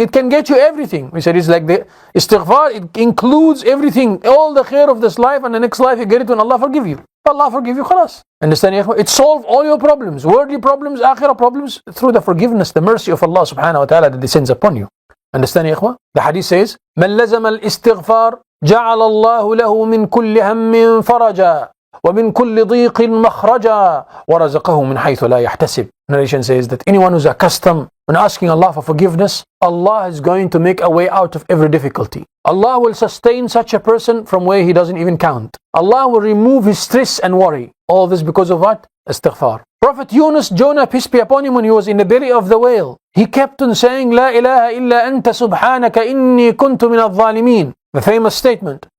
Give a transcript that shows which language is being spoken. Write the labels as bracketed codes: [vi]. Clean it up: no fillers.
[en] It can get you everything. We said it's like the istighfar, it includes everything. All the khair of this life and the next life, you get it when Allah forgive you. Allah forgive you, khalas. Understand? It solves all your problems, worldly problems, akhirah problems, through the forgiveness, the mercy of Allah subhanahu wa ta'ala that descends upon you. Understand, ya ikhwa? The hadith says, [ar] من لزم الاستغفار جعل الله له من كل هم فرجا ومن كل ضيق مخرجا ورزقه من حيث لا يحتسب. [en] Narration says that anyone who's accustomed when asking Allah for forgiveness, Allah is going to make a way out of every difficulty. Allah will sustain such a person from where he doesn't even count. Allah will remove his stress and worry. All this because of what? Istighfar. Prophet Jonah, peace be upon him, when he was in the belly of the whale, he kept on saying, La ilaha illa anta subhanaka inni kuntu min al-zalimin. The famous statement.